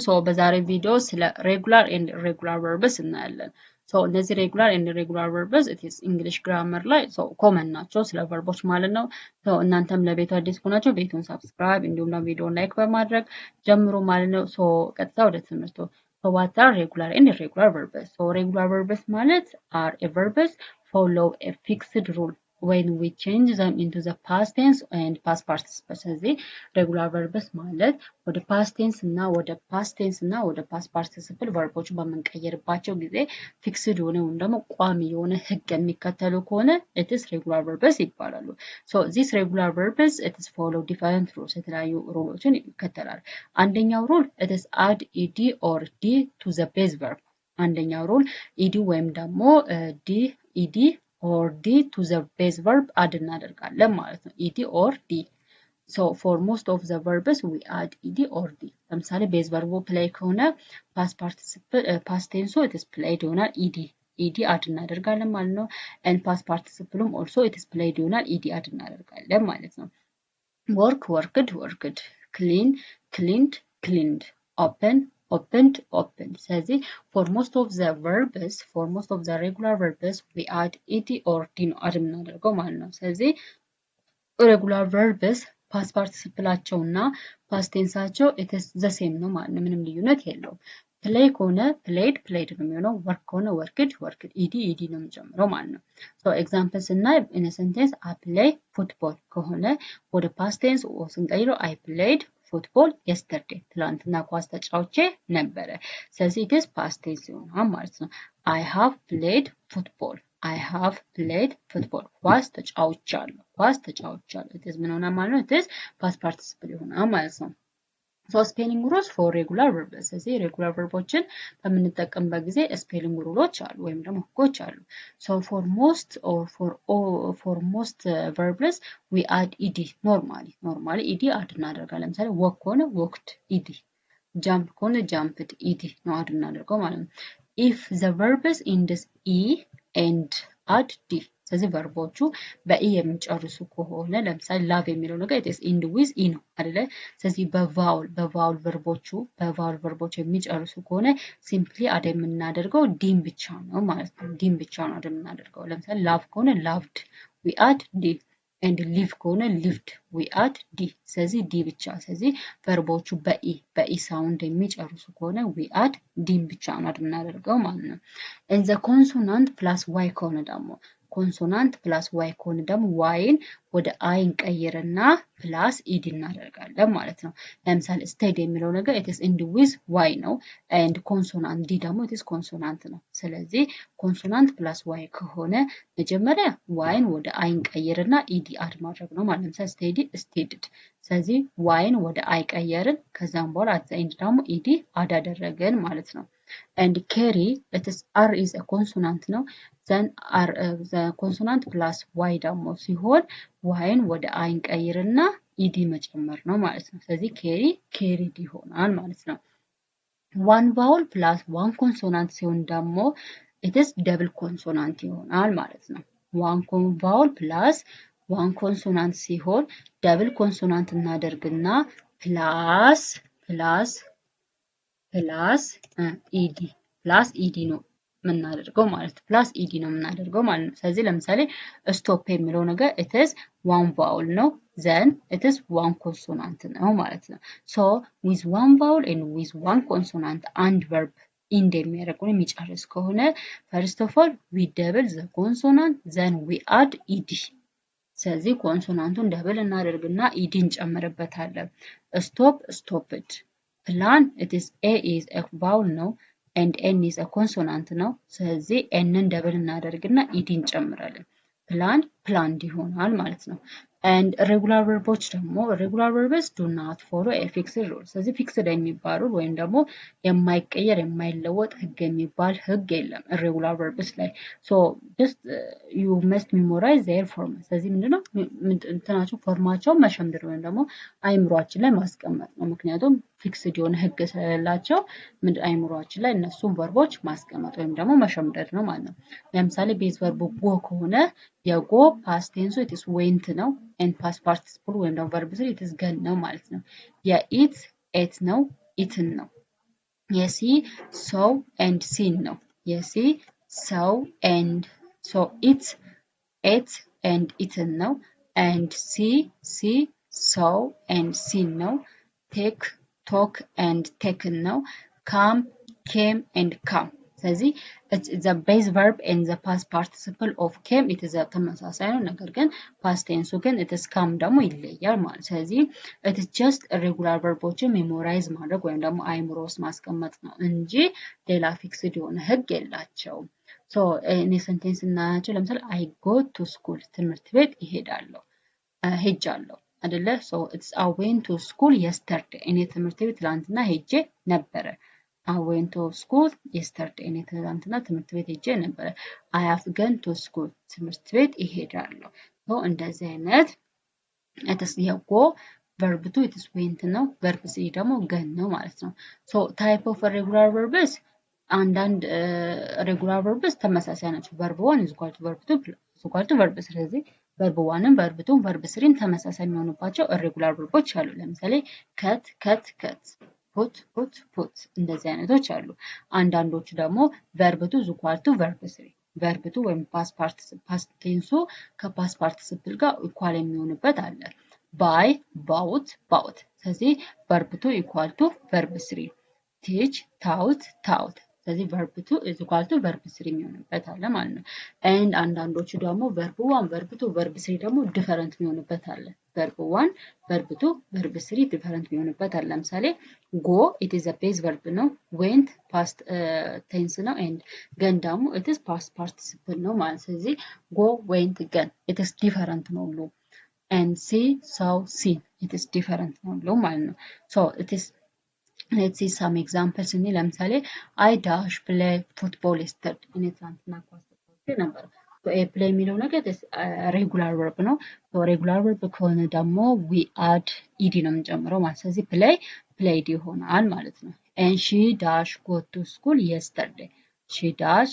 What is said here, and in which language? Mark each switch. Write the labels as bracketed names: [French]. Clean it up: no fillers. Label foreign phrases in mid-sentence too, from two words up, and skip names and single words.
[Amharic] በዛሬ ቪዲዮ ስለ [English] regular and irregular verbs [Amharic] እናያለን። እነዚህ [English] regular and irregular verbs it's English grammar [Amharic] ላይ ኮመን ናቸው ስለ ቨርቦች ማለት ነው። እናንተም ለቤቱ አዲስ ከሆናችሁ ቤቱን ሰብስክራይብ እንዲሁም ደግሞ ቪዲዮን ላይክ በማድረግ ጀምሩ ማለት ነው። ቀጥታ ወደ ትምህርቱ [English] what are regular and irregular verbs? Regular verbs ማለት are a verbs follow a fixed rule when we change them into the past tense and past participle. [Amharic] ስለዚህ [English] regular verbs [Amharic] ማለት ወደ [English] past tense [Amharic] እና ወደ [English] past tense [Amharic] እና ወደ [English] past participle verbs [Amharic] በመንቀየርባቸው ጊዜ fixed የሆነ ወይም ደግሞ ቋሚ የሆነ ህግ የሚከተሉ ከሆነ [English] it is regular verbs [Amharic] ይባላሉ። [English] These regular verbs it is follow different rules [Amharic] የተለያዩ ሩሎችን ይከተላል። አንደኛው ሩል [English] it is add ed or d to the base verb። [Amharic] አንደኛው ሩል ed ወይም ደግሞ [English] ed or d to the base verb add [Amharic] እናደርጋለን ማለት ነው። [English] ed or d. For most of the verbs we add ed or d. [Amharic] ለምሳሌ [English] base verb play [Amharic] ከሆነ [English] past participle past tense it is played [Amharic] ይሆናል [English] ed add [Amharic] እናደርጋለን ማለት ነው። [English] and past participle also it is played [Amharic] ይሆናል [English] ed add [Amharic] እናደርጋለን ማለት ነው። [English] work worked worked clean cleaned cleaned open opened opened. [Amharic] ስለዚህ [English] for most of the verbs for most of the regular verbs we add ed or d [Amharic] ነው አድ የምናደርገው ማለት ነው። ስለዚህ [English] regular verbs past participle [Amharic] እና [English] past tense [Amharic] አቸው [English] it is the same [Amharic] ነው ማለት ነው። ምንም ልዩነት የለውም። play ከሆነ [English] played played [Amharic] ነው የሚሆነው። work ከሆነ [English] worked worked ed ed [Amharic] ነው የሚጨምረው ማለት ነው። example ስናይ [English] in a sentence I play football [Amharic] ከሆነ ወደ [English] past tense [Amharic] ስንቀይረው [English] I played football yesterday [Amharic] ትላንትና ኳስ ተጫውቼ ነበረ። ስለዚህ [English] it is past tense [Amharic] ይሆናል ማለት ነው። [English] I have played football I have played football [Amharic] ኳስ ተጫውቻለሁ [English] it is [Amharic] ምን ሆነ ማለት ነው? [English] it is past participle [Amharic] ይሆናል ማለት ነው። [English] spelling rules for regular verbs [Amharic] ስለዚህ [English] regular verb [Amharic] ዎችን በምንጠቀምበት ጊዜ spelling rules አሉ ወይም ደግሞ ህጎች አሉ። [English] for most or for most verbs we add ed normally ed add [Amharic] እናደርጋለን። ለምሳሌ walk ከሆነ [English] walked ed [Amharic] jump ከሆነ [English] jumped ed [Amharic] ነው add እናደርገው ማለት ነው። [English] if the verbs ends e and add d [Amharic] ስለዚህ ቨርቦቹ በኢ የሚጨርሱ ከሆነ ለምሳሌ ላቭ የሚለው ነገር [English] it is end with e [Amharic] ነው አይደለ? ስለዚህ በቫውል ቨርቦች የሚጨርሱ ከሆነ [English] simply add [Amharic] የምናደርገው ዲን ብቻ ነው ማለት ነው። ዲን ብቻ ነው አድ የምናደርገው። ለምሳሌ ላቭ ከሆነ [English] loved we add d and live [Amharic] ከሆነ [English] lived we add d [Amharic] ስለዚህ ዲ ብቻ። ስለዚህ ቨርቦቹ በኢ ሳውንድ የሚጨርሱ ከሆነ [English] we add [Amharic] ዲን ብቻ ነው አድ የምናደርገው ማለት ነው። [English] and the consonant plus y [Amharic] ከሆነ ደግሞ [English] consonant plus y [Amharic] ከሆነ ደግሞ ዋይን ወደ አይ እንቀይርና ፕላስ ኢድ እናደርጋለን ማለት ነው። ለምሳሌ ስቴድ የሚለው ነገር [English] it is end with y [Amharic] ነው [English] and consonant d [Amharic] ደግሞ [English] it is consonant [Amharic] ነው። ስለዚህ [English] consonant plus y [Amharic] ከሆነ መጀመሪያ ዋይን ወደ አይ እንቀይርና [English] ed add [Amharic] ማድረግ ነው ማለት ነው። [English] steady steadied [Amharic] ስለዚህ ዋይን ወደ አይ ቀየርን ከዛም በኋላ [English] at the end [Amharic] ደግሞ [English] ed add [Amharic] አደረገን ማለት ነው። [English] and carry it is r is a consonant [Amharic] ነው [English] then r the consonant plus y [Amharic] ደግሞ ሲሆን yን ወደ አይ እንቀይርና ኢዲ መጨመር ነው ማለት ነው። ስለዚህ carried ይሆናል ማለት ነው። [English] one vowel plus one consonant [Amharic] ሲሆን ደግሞ [English] it is double consonant [Amharic] ይሆናል ማለት ነው። [English] one vowel plus one consonant [Amharic] ሲሆን [English] double consonant [Amharic] እናደርግና [English] plus ed [Amharic] ነው የምናደርገው ማለት ነው። [English] plus ed [Amharic] ነው የምናደርገው ማለት ነው። ስለዚህ ለምሳሌ ስቶፕ የሚለው ነገር [English] it is one vowel [Amharic] ነው [English] then it is one consonant [Amharic] ነው ማለት ነው። [English] with one vowel and with one consonant and verb end [Amharic] የሚያደርገው የሚጨርስ ከሆነ [English] first of all we double the consonant then we add ed [Amharic] ስለዚህ ኮንሶናንቱን ደብል እናደርግና ኢዲ እንጨምርበታለን። [English] stop stopped plan it is a is a vowel [Amharic] ነው and [English] n is a consonant [Amharic] ነው። ስለዚህ nን ደብል እናደርግና ኢዲ እንጨምራለን። [English] plan planned [Amharic] ይሆናል ማለት ነው። [English] and regular verbs [Amharic] ደግሞ [English] regular verbs do not follow a fixed rule [Amharic] ስለዚህ fixed የሚባሉ ወይም ደግሞ የማይቀየር የማይለወጥ ህግ የሚባል ህግ የለም [English] regular verbs [Amharic] ላይ [English] just you must memorize their form [Amharic] ስለዚህ ምንድነው እንትናቸው ፎርማቸው መሸምደድ ወይም ደግሞ አይምሮአችን ላይ ማስቀመጥ ነው። ምክንያቱም ፊክስድ የሆነ ህግ ስለሌላቸው አይምሮአችን ላይ እነሱን ቨርቦች ማስቀመጥ ወይም ደግሞ መሸምደድ ነው ማለት ነው። ለምሳሌ [English] base verb [Amharic] ጎ ከሆነ የጎ [English] past tense it is went [Amharic] ነው [English] and past participle [Amharic] ወይም ደግሞ [English] verb 3 it is gone [Amharic] ነው ማለት ነው። የኢት ኤት ነው ኢትን ነው። የሲ ሰው [English] and seen [Amharic] ነው። የሲ [English] ሰው and so it ate and eaten ነው and see saw and seen ነው take talk and taken ነው come came and come [Amharic] ስለዚህ [English] it's the base verb and the past participle of came it is [Amharic] ተመሳሳይ ነው ነገር ግን [English] past tense [Amharic] ግን [English] it is come [Amharic] ደግሞ ይለያል ማለት ስለዚህ [English] it is just irregular verb [Amharic] ዎችን ሜሞራይዝ ማድረግ ወይም ደግሞ አይምሮ ውስጥ ማስቀመጥ ነው እንጂ ሌላ ፊክስድ የሆነ ህግ የላቸውም so እኔ ሴንቴንስ እናያቸው ለምሳሌ [English] I go to school [Amharic] ትምህርት ቤት ይሄዳለሁ ሄጃለሁ አይደለ [English] so it's I went to school yesterday [Amharic] እኔ ትምህርት ቤት ትላንትና ሄጄ ነበረ [English] I went to school yesterday [Amharic] እኔ ትላንትና ትምህርት ቤት ሄጄ ነበረ [English] I have gone to school [Amharic] ትምህርት ቤት ይሄዳለሁ so እንደዚህ አይነት it's የጎ [English] verb 2 it is went [Amharic] ነው [English] verb 3 [Amharic] ደግሞ gone ነው ማለት ነው [English] so type of regular verbs [Amharic] አንዳንድ [English] regular verbs [Amharic] ተመሳሳይ ናቸው [English] verb 1 is equal to verb 2 is equal to verb 3 [Amharic] ስለዚህ verb 1ም verb 2ም verb 3ም ተመሳሳይ የሚሆኑባቸው [English] irregular verbs [Amharic] አሉ ለምሳሌ [English] cut cut cut [Amharic] put እንደዚህ አይነቶች አሉ አንዳንዶቹ ደግሞ [English] verb 2 is equal to verb 3 verb 2 [Amharic] ወይም [English] past tense [Amharic] ከ [English] past participle [Amharic] ጋር equal የሚሆንበት አለ [English] buy bought [Amharic] ስለዚህ [English] verb 2 equal to verb 3 teach taught [Amharic] ስለዚህ [English] verb 2 is equal to verb 3 [Amharic] የሚሆንበት አለ ማለት ነው and አንዳንዶቹ ደግሞ [English] verb 1 verb 2 verb 3 [Amharic] ደግሞ different የሚሆንበት አለ [English] verb 1 verb 2 verb 3 [Amharic] different የሚሆንበት አለ ለምሳሌ [English] go it is a base verb [Amharic] ነው [English] went past tense [Amharic] ነው [English] and gone [Amharic] ደግሞ [English] it is past participle [Amharic] ነው ማለት ስለዚህ [English] go went gone it is different [Amharic] ነው ሁሉ [English] and see saw seen it is [Amharic] different ነው ሁሉ ማለት ነው [English] so it is let's see some examples in [Amharic] ለምሳሌ [English] I dash play football yesterday [Amharic] እኔ ትናንትና ኳስ ተጫውቼ ነበር [English] so a play [Amharic] የሚለው ነገር [English] regular verb [Amharic] ነው so [English] regular verb [Amharic] ከሆነ ደግሞ [English] we add ed [Amharic] ነው የምንጨምረው ማለት ስለዚህ [English] play played [Amharic] ይሆናል ማለት ነው [English] and she dash go to school yesterday she dash